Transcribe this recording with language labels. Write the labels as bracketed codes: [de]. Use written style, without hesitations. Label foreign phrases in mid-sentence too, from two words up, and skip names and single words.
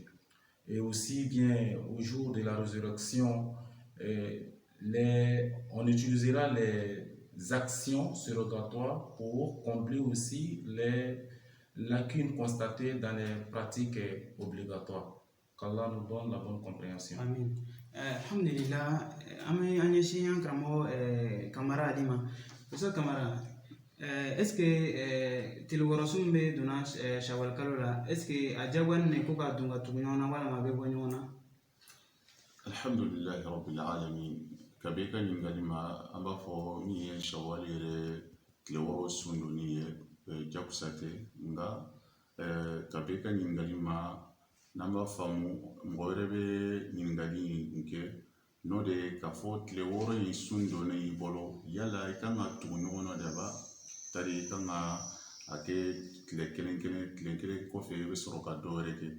[fr] Et aussi bien au jour de la résurrection, on utilisera les actions surrogatoires pour combler aussi les lacunes constatées dans les pratiques obligatoires. Qu'Allah nous donne la bonne compréhension. Amin. [bm] Alhamdulillah, an ɲɛsin an karamɔgɔ Kamara Ali ma. Musa Kamara, [fr] est-ce que [bm] tile wɔɔrɔ sun bɛ donna Shawwal kalo la, [fr] est-ce que [bm] a diyagoyalen ne ko ka dun ka tugu ɲɔgɔn na walima a bɛ bɔ ɲɔgɔn na? [ar] الحمد لله رب العالمين. [bm] Kabe ka ɲininkali ma an b'a fɔ min ye Shawwal yɛrɛ tile wɔɔrɔ sun donni ye jakusa tɛ, nka kabe ka ɲininkali ma n'an b'a faamu mɔgɔ wɛrɛ bɛ ɲininkali in kɛ n'o de ye k'a fɔ tile wɔɔrɔ in sun donnen i bolo yala i kan ka tugu ɲɔgɔn na de ba tari i kan ka a kɛ tile kelen kɔfɛ i bɛ sɔrɔ ka dɔ wɛrɛ kɛ.